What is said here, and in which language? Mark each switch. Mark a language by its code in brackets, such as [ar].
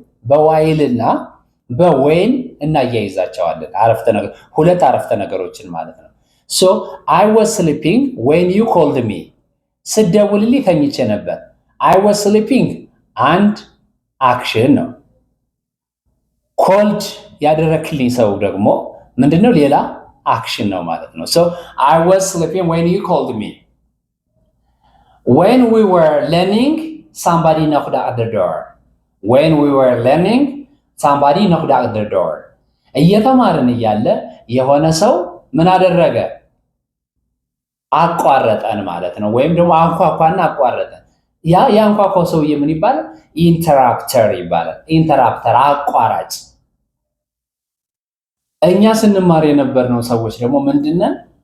[am] በዋይልና በዌን እናያይዛቸዋለን። ሁለት አረፍተ ነገሮችን ማለት ነው። [en] So I was sleeping when you called me. [am] ስደውልልኝ ተኝቼ ነበር። [en] I was sleeping [am] አንድ አክሽን ነው። ኮልድ ያደረክልኝ ሰው ደግሞ ምንድነው? ሌላ አክሽን ነው ማለት ነው። [en] So I was sleeping when you called me. When we were learning, somebody knocked at the door. When we were learning, somebody knocked at the door. [am] እየተማርን እያለ የሆነ ሰው ምን አደረገ? አቋረጠን ማለት ነው። ወይም ደግሞ አንኳኳና አቋረጠን። የአንኳኳው ሰውዬ ምን ይባላል? ኢንተራፕተር ይባላል። ኢንተራፕተር አቋራጭ። እኛ ስንማር የነበርነው ሰዎች ደግሞ ምንድነን?